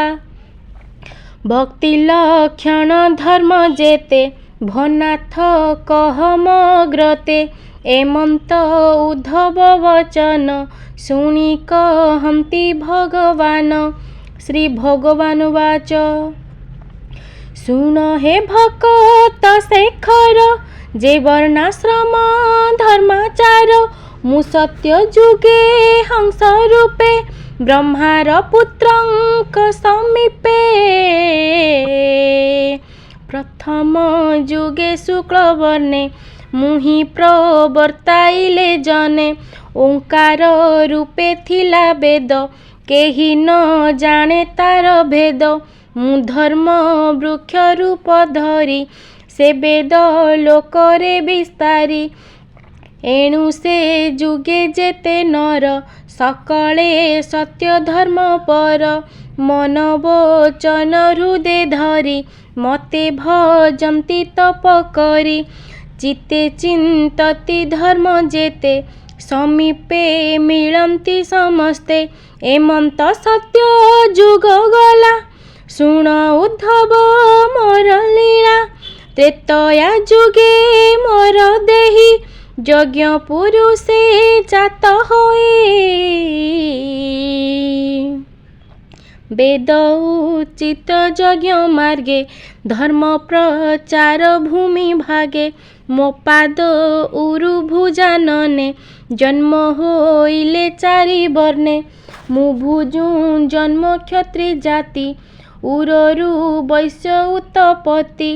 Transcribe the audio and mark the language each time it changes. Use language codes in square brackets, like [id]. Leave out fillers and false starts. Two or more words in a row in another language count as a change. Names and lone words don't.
[or] ଭକ୍ତି ଲକ୍ଷଣ ଧର୍ମ ଜେତେ ଭନାଥ କହମଗ୍ରତେ। ଏମଂତ ଉଦ୍ଧବ ବଚନ ଶୁନି କହନ୍ତି ଭଗବାନ। ଶ୍ରୀ ଭଗବାନ ବାଚ ସୁନ ହେ ଭକ୍ତ ଶେଖର ଜେ ବର୍ଣାଶ୍ରମ ଧର୍ମାଚାର। ମୁ ସତ୍ୟ ଜୁଗେ ହଂସ ରୂପେ ବ୍ରହ୍ମାର ପୁତ୍ରଂକ ସମୀପେ। ପ୍ରଥମ ଜୁଗେ ଶୁକ୍ଲ ବର୍ଣେ ମୁହି ପ୍ରବର୍ତାଇଲେ ଜନେ। ଓଂକାର ରୂପେ ଥିଲା ବେଦ କେହୀ ନ ଜାନେ ତାର ଭେଦ। ମୁ ଧର୍ମ ବୃକ୍ଷ ରୂପ ଧରୀ ସେ ବେଦ ଲୋକରେ ବିସ୍ତାରୀ। ଏଣୁ ସେ ଜୁଗେ ଜେତେ ନର ସକଲେ ସତ୍ୟ ଧର୍ମ ପର। ମନ ବଚନ ହୃଦୟ ଧରୀ ମତେ ଭଜନ୍ତି ତପ କରୀ। ଚିତ୍ତେ ଚିନ୍ତତି ଧର୍ମ ଜେତେ ସମୀପେ ମିଲନ୍ତି ସମସ୍ତେ। ଏମଂତ ସତ୍ୟ ଜୁଗ ଗଲା ଶୁଣ ଉଦ୍ଧବ ମୋର ଲୀଲା। ତ୍ରେତୟା ଜୁଗେ ମୋର ଦେହୀ ଯଜ୍ଞ ପୁରୁଷେ ଜାତ ହୋଈ। ବେଦ ଉଚିତ ଯଜ୍ଞ ମାର୍ଗେ ଧର୍ମ ପ୍ରଚାର ଭୂମି ଭାଗେ। ମୋ ପାଦ ଉରୁ ଭୁଜାନନେ ଜନ୍ମ ହୋଇଲେ ଚାରି ବର୍ଣେ। ମୁ ଭୁଜୁ ଜନ୍ମ କ୍ଷତ୍ରି ଜାତି ଉରରୁ ବୈଶ୍ୟ ଉତ୍ପତ୍ତି।